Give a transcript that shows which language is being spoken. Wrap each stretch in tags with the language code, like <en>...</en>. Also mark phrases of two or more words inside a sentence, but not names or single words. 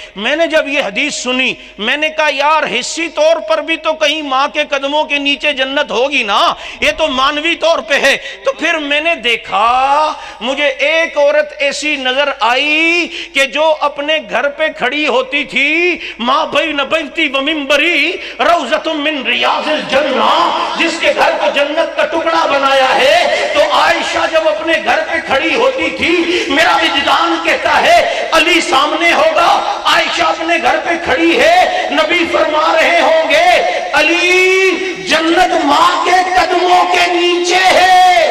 <ur>میں نے جب یہ حدیث سنی میں نے کہا یار حصی طور پر بھی تو کہیں ماں کے قدموں کے نیچے جنت ہوگی نا، یہ تو مانوی طور پہ ہے۔ تو پھر میں نے دیکھا مجھے ایک عورت ایسی نظر آئی کہ جو اپنے گھر پہ کھڑی ہوتی تھی،</ur> <ar>ماں بین بیتی و منبری روضۃ من ریاض الجنہ،</ar> <ur>جس کے گھر کو جنت کا ٹکڑا بنایا ہے۔ تو عائشہ جب اپنے گھر پہ کھڑی ہوتی تھی، میرا وجدان کہتا ہے علی سامنے ہوگا، عائشہ اپنے گھر پہ کھڑی ہے، نبی فرما رہے ہوں گے علی جنت ماں کے قدموں کے نیچے ہے۔</ur>